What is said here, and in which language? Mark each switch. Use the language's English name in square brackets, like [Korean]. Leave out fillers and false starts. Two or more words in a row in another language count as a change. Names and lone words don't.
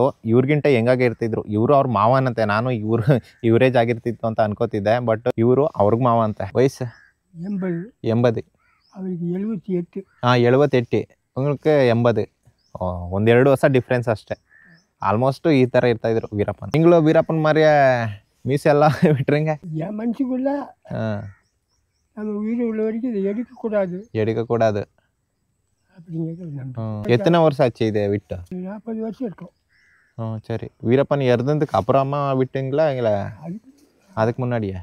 [Kannada] ಇವ್ರಿಗಿಂತ ಹೆಂಗಾಗಿರ್ತಿದ್ರು, ಇವರು ಅವ್ರ ಮಾವನಂತೆ. ನಾನು ಇವ್ರೇಜ್ ಆಗಿರ್ತಿತ್ತು ಅಂತ ಅನ್ಕೋತಿದ್ದೆ, ಬಟ್ ಇವರು ಅವ್ರಿಗೆ ಮಾವ ಅಂತೆ. ವಯಸ್ಸು 80. ಅವರಿಗೆ 78. 78 உங்களுக்கு 80. 1-2 ವರ್ಷ ಡಿಫ್ರೆನ್ಸ್ ಅಷ್ಟೇ. ಆಲ್ಮೋಸ್ಟ್ ಈ ಥರ ಇರ್ತಾಯಿದ್ರು ವೀರಪ್ಪನ್. [Tamil] நீங்களும் ವೀರಪ್ಪನ್ மாதிரியே மீசெல்லாம் விட்டுருங்க. என் மனசுக்குள்ள நம்ம உயிர் உள்ள வரைக்கும் இதை எடுக்கக்கூடாது அப்படிங்கிறது. எத்தனை வருஷம் ஆச்சு இதை விட்டு? 40 வருஷம் இருக்கும். சரி. வீரப்பன் இறந்ததுக்கு அப்புறமா விட்டுங்களா இல்லை அதுக்கு முன்னாடியே?